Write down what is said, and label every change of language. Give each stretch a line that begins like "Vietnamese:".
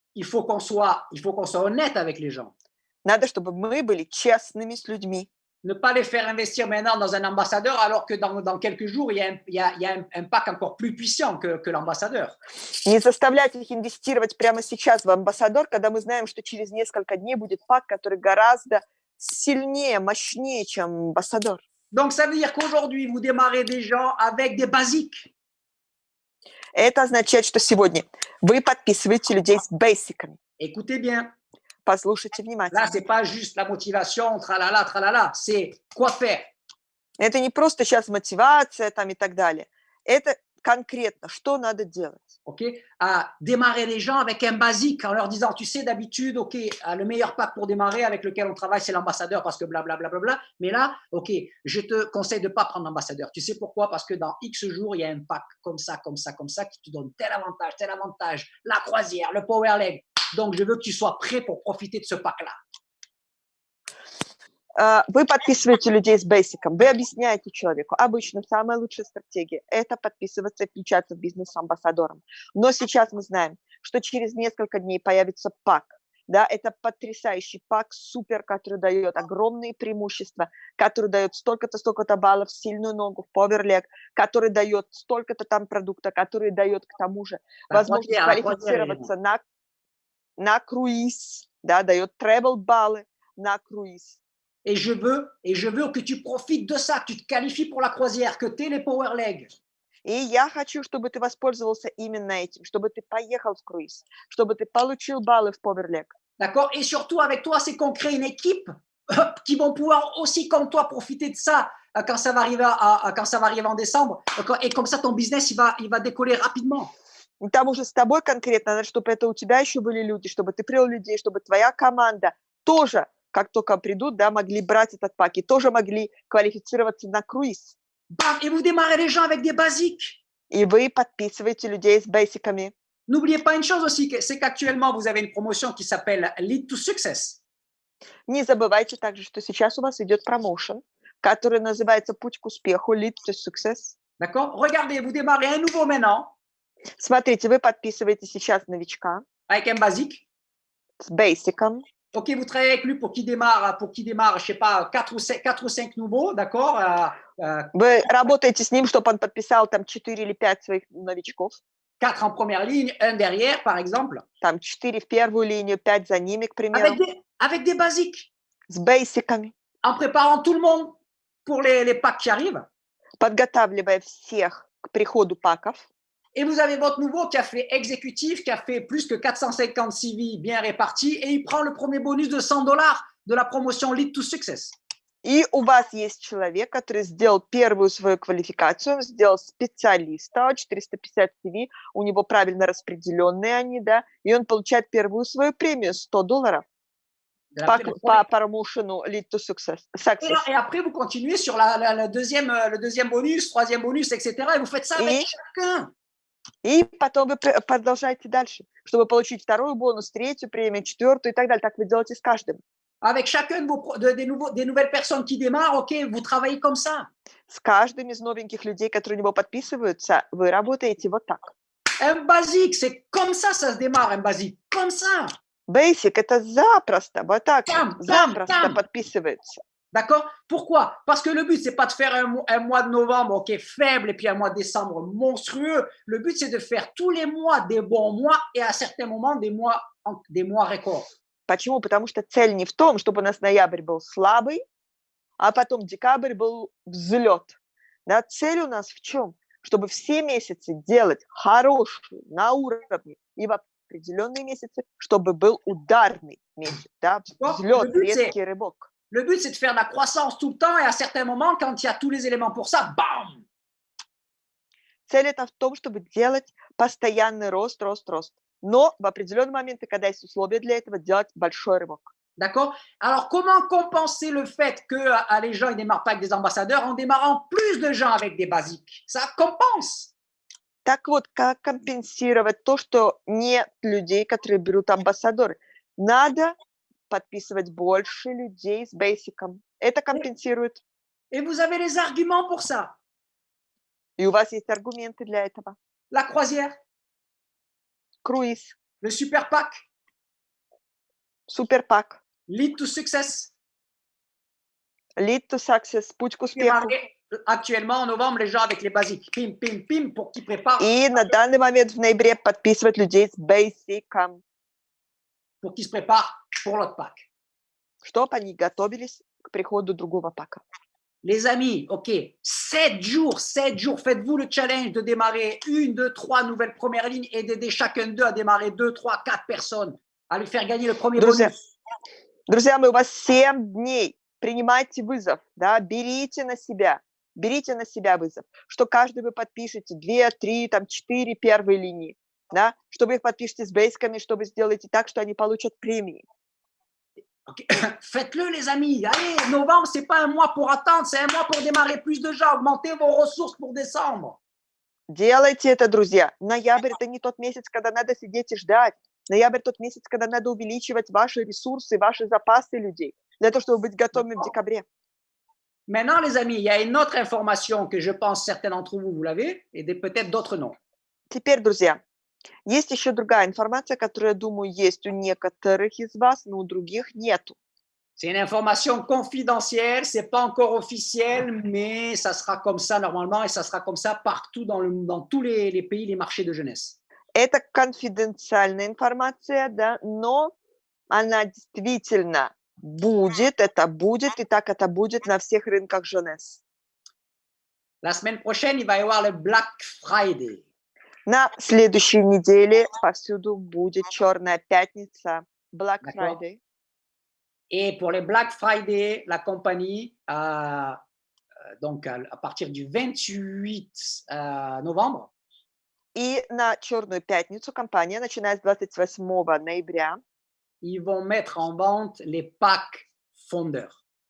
French: Il faut qu'on soit honnête avec les gens.
Russian: Надо, чтобы мы были честными с людьми.
French: Ne pas les faire investir maintenant dans un ambassadeur alors que dans quelques jours, il y a un pack encore plus puissant que l'ambassadeur.
Russian: Не заставлять их инвестировать прямо сейчас в амбассадор, когда мы знаем, что через несколько дней будет пак, который гораздо сильнее, мощнее, чем амбассадор.
French: Donc, ça veut dire qu'aujourd'hui, vous démarrez des gens avec des basiques.
Russian: Это означает, что сегодня вы подписываете людей с бейсиками.
French: Écoutez bien,
Russian: Послушайте
French: là,
Russian: внимательно.
French: c'est pas juste la motivation, tralala, c'est quoi faire.
Russian: Это не просто сейчас мотивация там и так далее. Это конкретно, что надо делать.
French: OK? À démarrer les gens avec un basique en leur disant, tu sais, d'habitude, OK, le meilleur pack pour démarrer avec lequel on travaille, c'est l'ambassadeur parce que blablabla. Mais là, OK, je te conseille de ne pas prendre l'ambassadeur. Tu sais pourquoi? Parce que dans X jours, il y a un pack comme ça, qui te donne tel avantage, la croisière, le power leg. Donc, je veux que tu sois prêt pour profiter de ce pack-là.
Russian: Вы подписываете людей с бейсиком, вы объясняете человеку. Обычно самая лучшая стратегия – это подписываться и включаться в бизнес с амбассадором. Но сейчас мы знаем, что через несколько дней появится пак. Да, это потрясающий пак, супер, который дает огромные преимущества, который дает столько-то баллов, сильную ногу в поверлег, который дает столько-то там продукта, который дает к тому же возможность квалифицироваться на круиз, да, дает travel баллы на круиз.
French: Et je veux que tu profites de ça, que tu te qualifies pour la croisière, que tu aies les power legs.
Russian: И я хочу, чтобы ты воспользовался именно этим, чтобы ты поехал в круиз, чтобы ты получил баллы в поверлег.
French: D'accord? Et surtout, avec toi, c'est qu'on crée une équipe qui vont pouvoir aussi, comme toi, profiter de ça quand ça va arriver en décembre. Et comme ça, ton business, il va décoller rapidement.
Russian: И там уже с тобой конкретно, надо, чтобы это у тебя еще были люди, чтобы ты привел людей, чтобы твоя команда тоже, как только придут, да, могли брать этот пак и тоже могли квалифицироваться на круиз.
French: Bam, et vous démarrez les gens avec des basiques.
Russian: И вы подписываете людей с бейсиками.
French: N'oubliez pas une chose aussi, c'est qu'actuellement, vous avez une promotion qui s'appelle Lead to Success.
Russian: Не забывайте также, что сейчас у вас идет промоушен, который называется «Путь к успеху», Lead to Success.
French: D'accord? Regardez, vous démarrez un nouveau maintenant.
Russian: Смотрите, вы подписываете сейчас новичка.
French: Avec un basique.
Russian: С бейсиком.
French: OK, vous travaillez avec lui pour qu'il démarre, je sais pas, 4 ou 5 nouveaux, d'accord?
Russian: Вы работаете с ним, чтобы он подписал там 4 или 5 своих новичков.
French: 4 en première ligne, 1 derrière, par exemple.
Russian: Там 4 в первую линию, 5 за ними, к примеру.
French: Avec des basiques.
Russian: С бейсиками.
French: En préparant tout le monde pour les packs qui arrivent.
Russian: Подготавливая всех к приходу паков.
French: Et vous avez votre nouveau qui a fait exécutif, qui a fait plus que 450 CV bien répartis, et il prend le premier bonus de $100 de la promotion Lead to Success.
Russian: И у вас есть человек, который сделал первую свою квалификацию, он сделал специалиста, 450 CV, у него правильно распределенные они, да, и он получает первую свою премию, $100 по промоушену Lead to Success.
French: Et après, vous continuez sur le deuxième bonus, troisième bonus, etc. Et vous faites ça avec chacun.
Russian: И потом вы продолжаете дальше, чтобы получить второй бонус, третью премию, четвертую и так далее. Так вы делаете с каждым.
French: Avec chacun des nouvelles personnes qui démarrent, OK, vous travaillez comme ça.
Russian: С каждым из новеньких людей, которые у него подписываются, вы работаете вот так.
French: Un basique, c'est comme ça se démarre, un basique, comme ça.
Russian: Basic, это запросто, вот так, запросто подписывается.
French: D'accord? Pourquoi? Parce que le but, c'est pas de faire un mois de novembre, OK, faible, et puis un mois de décembre monstrueux. Le but, c'est de faire tous les mois des bons mois et à certains moments des mois records.
Russian: Почему? Потому что цель не в том, чтобы у нас ноябрь был слабый, а потом декабрь был взлет. Да? Цель у нас в чем? Чтобы все месяцы делать хорошие, на уровне, и в определенные месяцы, чтобы был ударный месяц, да? Взлет, резкий рывок.
French: Le but, c'est de faire de la croissance tout le temps et à certains moments, quand il y a tous les éléments pour ça, bam!
Russian: Цель это в том, чтобы делать постоянный рост. Но в определенные моменты, когда есть условия для этого, делать большой рывок.
French: D'accord? Alors, comment compenser le fait que les gens ne démarrent pas avec des ambassadeurs en démarrant plus de gens avec des basiques? Ça compense.
Russian: Так вот, как компенсировать то, что нет людей, которые берут амбассадоры? Надо подписывать больше людей с бейсиком. Это компенсирует.
French: Et vous avez les arguments pour ça.
Russian: И у вас есть аргументы для этого.
French: La croisière.
Russian: Круиз.
French: Le super pack.
Russian: Супер пак.
English: Lead to success.
Russian: Lead to success, путь к успеху.
French: Actuellement, en novembre, les gens avec les basiques, pim, pim, pim, pour qu'ils préparent.
Russian: И на данный момент в ноябре подписывать людей с basic,
French: pour qu'ils se préparent pour l'autre Pâques.
Russian: чтобы они готовились к приходу другого Пака.
French: Les amis, ok, 7 jours, faites-vous le challenge de démarrer 1, 2, 3 nouvelles premières lignes et d'aider chacun d'eux à démarrer 2, 3, 4 personnes, à lui faire gagner le premier bonus.
Russian: Друзья мои, у вас 7 дней. Принимайте вызов, да, берите на себя вызов, что каждый вы подпишете 2, 3, 4 первые линии, да, чтобы их подпишете с бейсками, чтобы сделаете так, что они получат премии.
English: Okay.
French: Faites-le les amis, allez, novembre, c'est pas un mois pour attendre, c'est un mois pour démarrer plus de gens, augmentez vos ressources pour décembre.
Russian: Делайте это, друзья. Ноябрь – это не тот месяц, когда надо сидеть и ждать. Ноябрь – тот месяц, когда надо увеличивать ваши ресурсы, ваши запасы людей, для того, чтобы быть готовыми в декабре.
French: Maintenant, les amis, il y a une autre information que je pense certains d'entre vous, vous l'avez, et peut-être d'autres non.
Russian: Теперь, друзья, есть еще другая информация, которая, думаю, есть у некоторых из вас, но у других нету.
French: C'est une information confidentielle, c'est pas encore officiel, mais ça sera comme ça normalement et ça sera comme ça partout dans tous les pays, les marchés de jeunesse.
Russian: Это конфиденциальная информация, да, но она действительно будет, это будет, и так это будет на всех рынках jeunesse.
French: La semaine prochaine, il va y avoir le Black Friday.
Russian: На следующей неделе повсюду будет Черная пятница, Black Friday.
French: Et pour les Black Friday, la compagnie, donc à partir du 28 novembre,
Russian: и на Черную пятницу компания, начиная с 28 ноября,
French: ils vont mettre en vente les packs fondeurs.